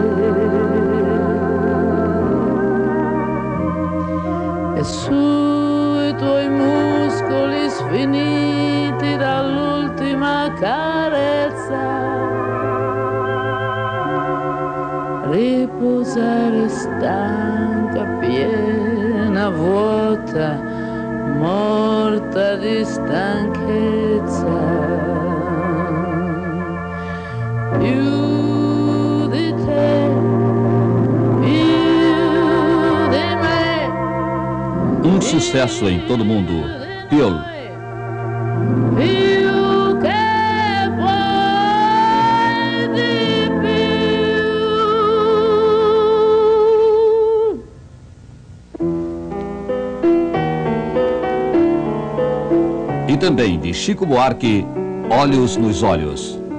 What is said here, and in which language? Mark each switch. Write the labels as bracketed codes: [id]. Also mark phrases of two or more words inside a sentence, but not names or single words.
[it] E sui tuoi muscoli sfiniti dall'ultima carezza riposare stanca, piena, vuota, morta di stanchezza. Più di te, più di me. [pt] Um sucesso em todo mundo. Piolo. [it] Più che vuoi di più. [pt] E também de Chico Buarque, Olhos nos Olhos.